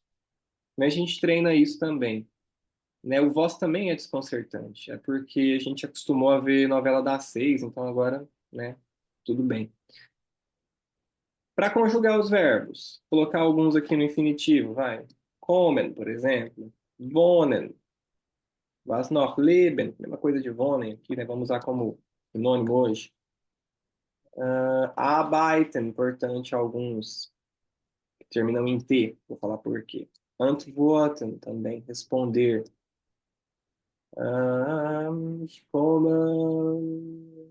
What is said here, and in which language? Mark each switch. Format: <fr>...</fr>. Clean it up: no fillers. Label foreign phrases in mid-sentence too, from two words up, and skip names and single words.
<pt>Mas a gente treina isso também, né? O voz também é desconcertante, é porque a gente acostumou a ver novela das seis, então agora, né? Tudo bem. Para conjugar os verbos, colocar alguns aqui no infinitivo, vai. Kommen, por exemplo.</pt> <de>Wohnen. Was noch leben.</de> <pt>Mesma coisa de wohnen aqui, né? Vamos usar como sinônimo hoje. Arbeiten, importante alguns que terminam em T. Vou falar por quê. Antworten também, responder.</pt> <de>Kommen.</de>